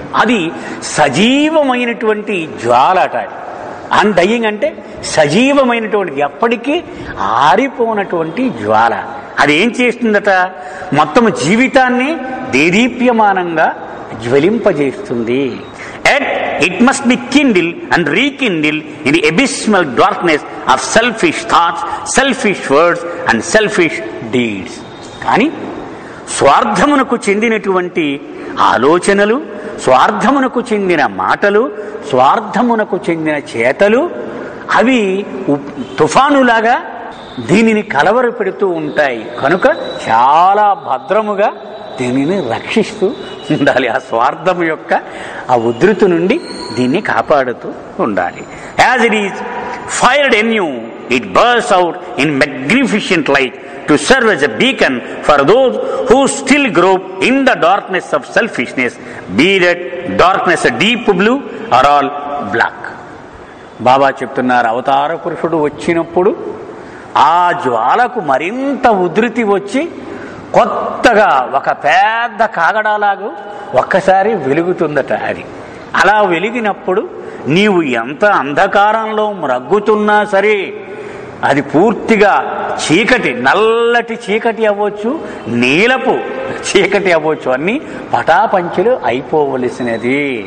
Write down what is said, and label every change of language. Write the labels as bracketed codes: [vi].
[te] అది సజీవమైనటువంటి జ్వాల అట. అన్డయింగ్ అంటే సజీవమైనటువంటిది, ఎప్పటికీ ఆరిపోనటువంటి జ్వాల. అది ఏం చేస్తుందట, మొత్తం జీవితాన్ని దేదీప్యమానంగా జ్వలింపజేస్తుంది. [en] It must be kindled and rekindled in the abysmal darkness of selfish thoughts, selfish words and selfish deeds. [te] కానీ స్వార్థమునకు చెందినటువంటి ఆలోచనలు, స్వార్థమునకు చెందిన మాటలు, స్వార్థమునకు చెందిన చేతలు అవి తుఫానులాగా దీనిని కలవర పెడుతూ ఉంటాయి. కనుక చాలా భద్రముగా దీనిని రక్షిస్తూ ఉండాలి. ఆ స్వార్థం యొక్క ఆ ఉధృతి నుండి దీన్ని కాపాడుతూ ఉండాలి. [en] As it is fired in you it bursts out in magnificent light to serve as a beacon for those who still grope in the darkness of selfishness, be that darkness a deep blue or all black. [te] బాబా చెప్తున్నారు, అవతార పురుషుడు వచ్చినప్పుడు ఆ జ్వాలకు మరింత ఉధృతి వచ్చి కొత్తగా ఒక పెద్ద కాగడాలాగా ఒక్కసారి వెలుగుతుందట. అది అలా వెలిగినప్పుడు నీవు ఎంత అంధకారంలో మ్రగ్గుతున్నా సరే అది పూర్తిగా చీకటి, నల్లటి చీకటి అవ్వచ్చు, నీలపు చీకటి అవ్వచ్చు, అన్నీ పటాపంచులు అయిపోవలసినది.